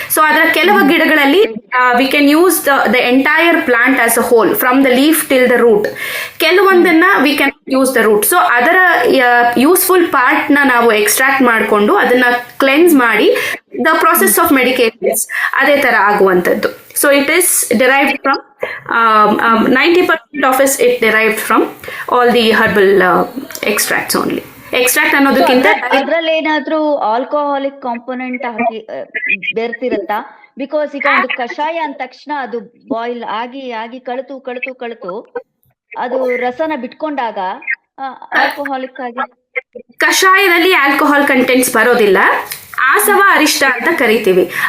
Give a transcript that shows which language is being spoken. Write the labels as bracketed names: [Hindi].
[Kannada] So ಅದರ ಕೆಲವು ಗಿಡಗಳಲ್ಲಿ [English] We can use the entire plant as a whole from the leaf till the root. [Kannada] ಕೆಲವೊಂದನ್ನ [English] We can use the root. [Kannada] So ಅದರ useful part ನ ನಾವು extract ಮಾಡಿಕೊಂಡು ಅದನ್ನ cleanse ಮಾಡಿ ದ ಪ್ರೊಸೆಸ್ ಆಫ್ ಮೆಡಿಕೇಶನ್ಸ್ ಅದೇ ತರ ಆಗುವಂತದ್ದು. [English] So it is derived from 90% of it derived from all the herbal extracts only. [Kannada] Extract ಅನ್ನೋದಕ್ಕಿಂತ ಅದ್ರಲ್ಲಿ ಏನಾದ್ರೂ ಆಲ್ಕೋಹಾಲಿಕ್ ಕಾಂಪೊನೆಂಟ್ ಹಾಕಿ ಬೆರ್ತಿರತ್ತಾ? ಬಿಕಾಸ್ ಈಗ ಒಂದು ಕಷಾಯ ಅಂದ ತಕ್ಷಣ ಅದು ಬಾಯ್ಲ್ ಆಗಿ ಆಗಿ ಕಳಿತು ಅದು ರಸನ ಬಿಟ್ಕೊಂಡಾಗ ಆಲ್ಕೋಹಾಲಿಕ್ ಆಗಿ. ಕಷಾಯದಲ್ಲಿ ಆಲ್ಕೋಹಾಲ್ ಕಂಟೆಂಟ್ಸ್ ಬರೋದಿಲ್ಲ. ಆಸವ ಅರಿಷ್ಟ ಅಂತ ಕರಿತೀವಿ.